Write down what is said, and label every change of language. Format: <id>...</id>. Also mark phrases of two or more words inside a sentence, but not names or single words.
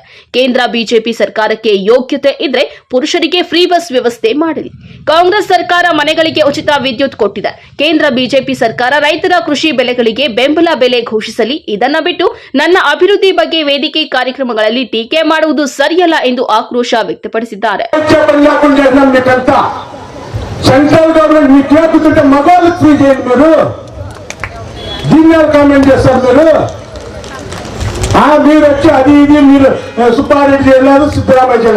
<kn>ಕೇಂದ್ರ ಬಿಜೆಪಿ ಸರ್ಕಾರಕ್ಕೆ ಯೋಗ್ಯತೆ ಇದ್ರೆ ಪುರುಷರಿಗೆ ಫ್ರೀ ಬಸ್ ವ್ಯವಸ್ಥೆ ಮಾಡಲಿ. ಕಾಂಗ್ರೆಸ್ ಸರ್ಕಾರ ಮನೆಗಳಿಗೆ ಉಚಿತ ವಿದ್ಯುತ್ ಕೊಟ್ಟಿದೆ. ಕೇಂದ್ರ ಬಿಜೆಪಿ ಸರ್ಕಾರ ರೈತರ ಕೃಷಿ ಬೆಳೆಗಳಿಗೆ ಬೆಂಬಲ ಬೆಲೆ ಘೋಷಿಸಲಿ. ಇದನ್ನ ಬಿಟ್ಟು ನನ್ನ ಅಭಿವೃದ್ಧಿ ಬಗ್ಗೆ ವೇದಿಕೆ ಕಾರ್ಯಕ್ರಮಗಳಲ್ಲಿ ಟೀಕೆ ಮಾಡುವುದು ಸರಿಯಲ್ಲ ಎಂದು</kn> <te>ఆక్రోశ వ్యక్తపరిచారు. సెంట్రల్ గవర్నమెంట్ మీకు ఏపుతుంటే మగవాళ్ళకి ఫ్రీ చేయండి. మీరు దీన్ని కామెంట్ చేస్తారు. మీరు వచ్చి అది ఇది మీరు సుబ్బారెడ్డి చేయలేదు, సిద్ధరామయ్య చేయలేదు.</te>